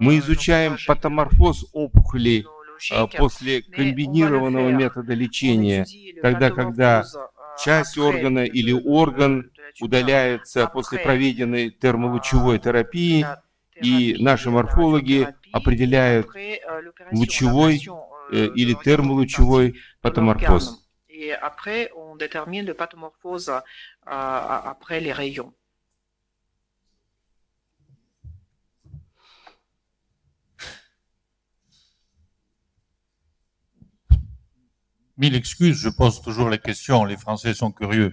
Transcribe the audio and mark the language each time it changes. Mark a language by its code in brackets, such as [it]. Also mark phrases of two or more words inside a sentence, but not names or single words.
[ru] Мы изучаем патоморфоз опухоли после комбинированного метода лечения, тогда, когда часть органа или орган удаляется после проведенной термолучевой терапии, и наши морфологи определяют лучевой или термолучевой патоморфоз. [fr] Et après, on détermine le pathomorphose après les rayons. Mille excuses, je pose toujours les questions, les Français sont curieux.